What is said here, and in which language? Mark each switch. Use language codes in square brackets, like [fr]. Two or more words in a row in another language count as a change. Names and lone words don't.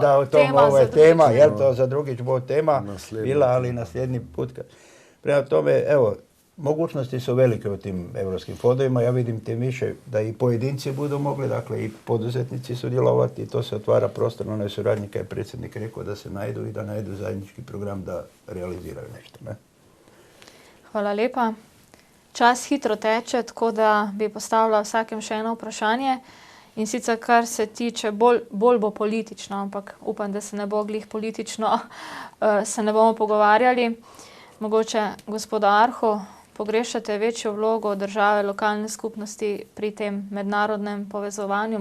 [hr] Da, o tom ovo je tema, jer to za drugić bo tema bila, ali nasljedni put. Prema tome, evo, mogućnosti su velike u tim europskim fondovima. Ja vidim tim više da i pojedinci budu mogli, dakle i poduzetnici sudjelovati i to se otvara prostor na onoj suradnji kad je predsjednik rekao da se najdu i da najdu zajednički program da realiziraju nešto. Ne? [sl] Hvala lepa. Čas hitro teče, tako da bi postavila vsakem še eno vprašanje. In sicer, kar se tiče, bolj bo politično, ampak upam, da se ne bo glih politično, se ne bomo pogovarjali. Mogoče, gospoda Arho, pogrešate večjo vlogo države, lokalne skupnosti pri tem mednarodnem povezovanju?